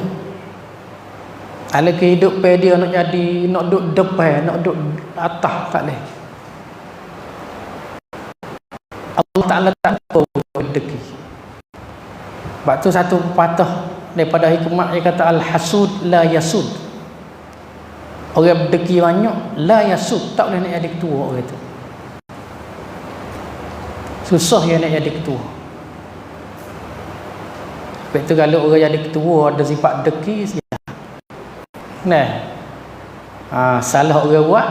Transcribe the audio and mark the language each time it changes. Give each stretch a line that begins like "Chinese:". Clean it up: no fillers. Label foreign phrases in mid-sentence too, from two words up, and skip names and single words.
Malay: Kalau kehidupan dia nak jadi, nak duduk depan, nak duduk atas, tak boleh. Allah Ta'ala tak tahu orang deki. Sebab tu satu patah daripada hikmah yang kata
Arabic: الحسود لا يسود.
Malay: Orang berdeki banyak
Arabic: لا يسود,
Malay: tak boleh nak jadi ketua orang tu. Susah dia nak jadi ketua. Sebab tu kalau orang jadi ketua ada sifat deki, salah orang buat.